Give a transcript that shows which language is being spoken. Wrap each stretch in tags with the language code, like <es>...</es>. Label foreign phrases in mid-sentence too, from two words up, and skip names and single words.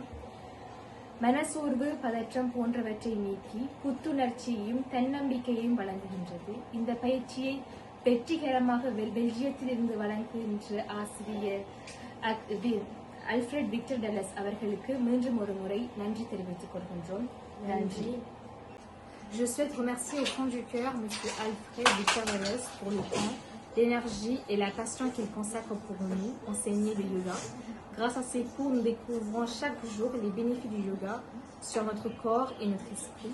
<ta>மனசோர்வு, பதற்றம் போன்றவற்றை நீக்கி புத்துணர்ச்சியையும் தன்னம்பிக்கையையும் வழங்குகின்றது. இந்த பயிற்சியை வெற்றிகரமாக பெல்ஜியத்திலிருந்து வழங்குகின்ற ஆசிரியர் அல்ஃபிரட் விக்டர் டெலஸ் அவர்களுக்கு மீண்டும் ஒரு முறை நன்றி தெரிவித்துக் கொள்கின்றோம். நன்றி.</ta> <fr>Je souhaite remercier au fond du cœur M. Alfred Victor Delles pour le temps, l'énergie et la passion qu'il consacre pour nous, enseigner le yoga. Grâce à ces cours, nous découvrons chaque jour les bénéfices du yoga sur notre corps et notre esprit.</fr>